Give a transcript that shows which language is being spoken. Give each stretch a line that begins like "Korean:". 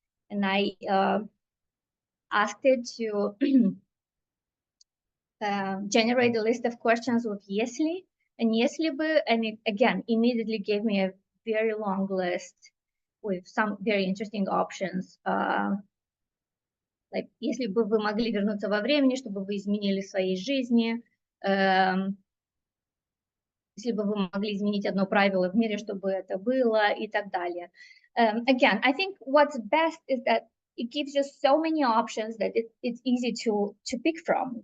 English: And I asked it to generate a list of questions with Yesly and Yesly, and it again immediately gave me a very long list with some very interesting options.
Russian: Like, если бы вы могли вернуться во времени, чтобы вы изменили в своей жизни, если бы вы могли изменить одно правило в мире, чтобы это было, и так далее.
English: Again, I think what's best is that it gives you so many options that it's easy to pick from.